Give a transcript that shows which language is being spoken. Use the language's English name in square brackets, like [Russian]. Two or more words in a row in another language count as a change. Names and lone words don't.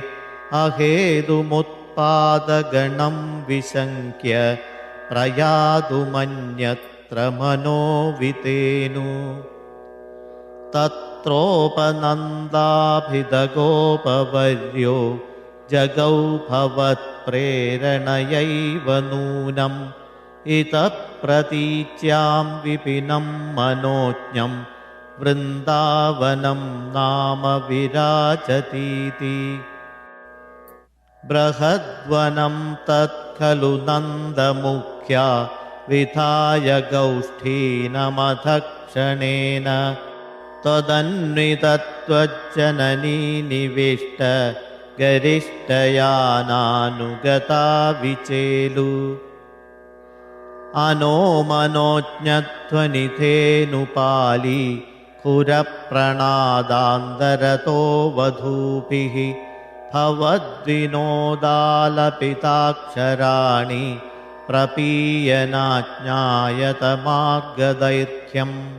[Sanskrit] അഹേതുമുത്പാദഗണം വിശങ്ക്യ പ്രയാതുമന്യത്ര മനോവിതേനു തത്രോപനന്ദാഭിതഗോപവർയോ ജഗൗ ഭവത്പ്രേരണയൈവ നൂനം ഇതഃ പ്രതീച്യാം വിപിനം മനോജ്ഞം വൃന്ദാവനം നാമ വിരാജതീതി. ബൃഹദ്വനം തത്ഖലു നന്ദമുഖ്യാ വിധായ ഗൗഷ്ഠീനമധക്ഷണേന त्वदन्वितत्वज्जननी निविष्ट गरिष्ठयानानुगता विचेलु अनोमनोज्ञध्वनिधेनुपाली खुरप्रणादान्तरतो वधूभिः भवद्विनोदालपिताक्षराणि प्रपीयनाज्ञायतमार्गदैर्घ्यम्